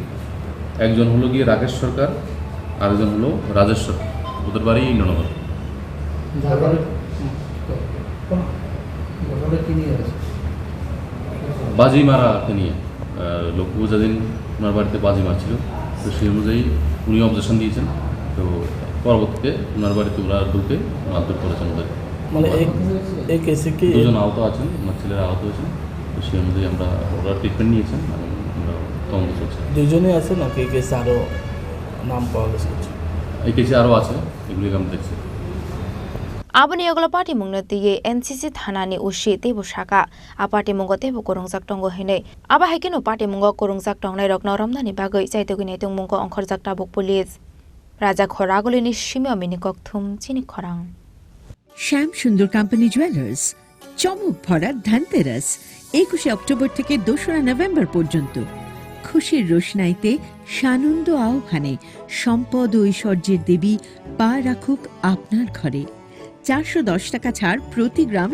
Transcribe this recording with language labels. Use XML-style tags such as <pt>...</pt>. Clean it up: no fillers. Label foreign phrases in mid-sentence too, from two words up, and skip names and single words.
<bn>একজন হলো গিয়ে রাকেশ সরকার আরেকজন হলো রাজেশ সরকার ওদের বাড়ি ইন্দ্রনগর বাজি মারাকে নিয়ে লক্ষ্মী পূজা দিন ওনার বাড়িতে বাজি মারছিল তো সেই অনুযায়ী উনি অবজেকশন দিয়েছেন তো পরবর্তীতে ওনার বাড়িতে ওরা ঢুকে মারধর করেছেন ওদের মানে এই কেসে কি দুজন আহত আছেন ওনার ছেলেরা আহত হয়েছেন তো সেই অনুযায়ী ওরা ট্রিটমেন্ট নিয়েছেন তদন্ত চলছে দুজনেই আছে নাকি এই কেসে আরও নাম পাওয়া গেছে এই কেসে আরও আছে এগুলি আমরা দেখছি</bn> <trp>Abani yagolo Patimung natiye NCC thanani ushi tebo shaka Patimung tebo korongjak tongo hine aba haikeno Patimung korongjak tongnai rokno ramdani bagoi chaitogini tongmungko ongkhorjak tabuk police Raja Khoragolini shimyo mini kokthum Chini Khorang</trp> <bn>শ্যাম সুন্দর কোম্পানি জুয়েলার্স চমক ভরা ধনতেরাস 21 অক্টোবর থেকে 2 নভেম্বর পর্যন্ত খুশির রোশনাইতে সানন্দ আহ্বানে সম্পদ ও ঐশ্বর্যের দেবী পা রাখুক আপনার ঘরে 410 টাকা ছাড় প্রতি গ্রাম</bn>